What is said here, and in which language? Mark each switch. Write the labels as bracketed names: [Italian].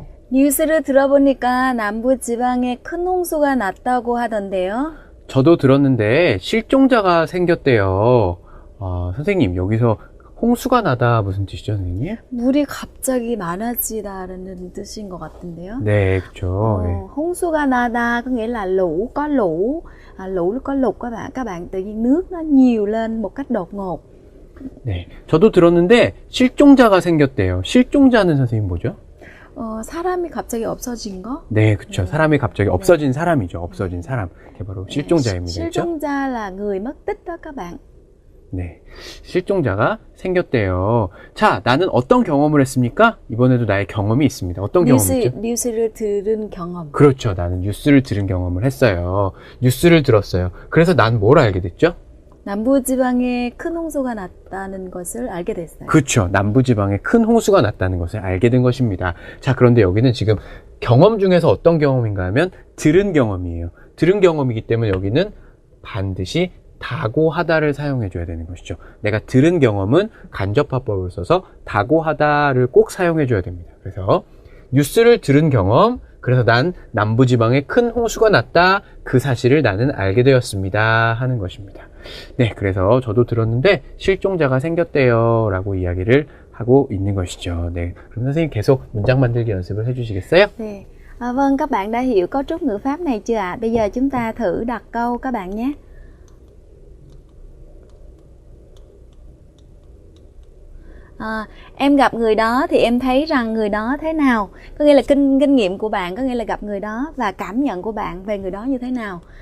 [Korean] 뉴스를 들어보니까 남부 지방에 큰 홍수가 났다고 하던데요. 저도 들었는데 실종자가 생겼대요. 선생님, 여기서 홍수가 나다 무슨 뜻이죠, 선생님? 물이 갑자기 많아지다는 뜻인 것 같은데요. 네, 그렇죠. 홍수가 나다 [Vietnamese] có nghĩa là lũ có lũ, lũ có lụt các bạn tự nhiên nước nó nhiều lên một cách đột ngột. [Korean] 네, 저도 들었는데 실종자가 생겼대요. 실종자는 선생님 뭐죠? 사람이 갑자기 없어진 거? 네, 그렇죠. 사람이 갑자기 없어진 사람이죠. 없어진 사람. 그게 바로 실종자입니다. 그렇죠? [Vietnamese] 실종자 là người mất tích đó các bạn. [Korean] 네, 실종자가 생겼대요. 자, 나는 어떤 경험을 했습니까? 이번에도 나의 경험이 있습니다. 어떤 경험이죠? 뉴스를 들은 경험. 그렇죠. 나는 뉴스를 들은 경험을 했어요. 뉴스를 들었어요. 그래서 난 뭘 알게 됐죠? 남부지방에 큰 홍수가 났다는 것을 알게 됐어요. 그렇죠. 남부지방에 큰 홍수가 났다는 것을 알게 된 것입니다. 자, 그런데 여기는 지금 경험 중에서 어떤 경험인가 하면 들은 경험이에요. 들은 경험이기 때문에 여기는 반드시 다고하다를 사용해 줘야 되는 것이죠. 내가 들은 경험은 간접화법을 써서 다고하다를 꼭 사용해 줘야 됩니다. 그래서 뉴스를 들은 경험, 그래서 난 남부지방에 큰 홍수가 났다, 그 사실을 나는 알게 되었습니다 하는 것입니다. 네, 그래서 저도 들었는데 실종자가 생겼대요 라고 이야기를 하고 있는 것이죠. 네, 그럼 선생님 계속 문장 만들기 연습을 해주시겠어요? 네. [Vietnamese] Vâng, các bạn đã hiểu cấu trúc ngữ pháp này chưa ạ? Bây giờ chúng ta thử đặt câu các bạn nhé. Em gặp người đó thì em thấy rằng người đó thế nào? Có nghĩa là kinh nghiệm của bạn, có nghĩa là gặp người đó và cảm nhận của bạn về người đó như thế nào?